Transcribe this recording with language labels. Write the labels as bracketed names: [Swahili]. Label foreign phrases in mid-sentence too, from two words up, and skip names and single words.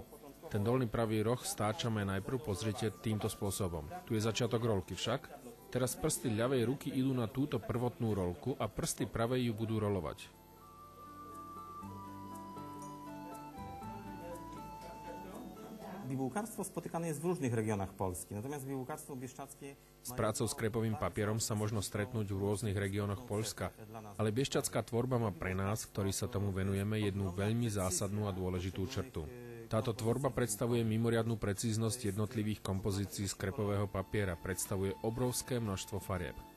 [Slovak] Ten dolný pravý roh stáčame najprv, pozrite, týmto spôsobom. Tu je začiatok rolky však. Teraz prsty ľavej ruky idú na túto prvotnú rolku a prsty pravej ju budú rolovať. [Polish] Bibułkarstwo spotykane jest w różnych regionach Polski, natomiast bibułkarstwo bieszczadzkie... [Slovak] S prácou s krepovým papierom sa možno stretnúť v rôznych regiónoch Poľska, ale bieščadská tvorba má pre nás, ktorí sa tomu venujeme, jednu veľmi zásadnú a dôležitú črtu. Táto tvorba predstavuje mimoriadnu precíznosť jednotlivých kompozícií z krepového papiera, predstavuje obrovské množstvo farieb.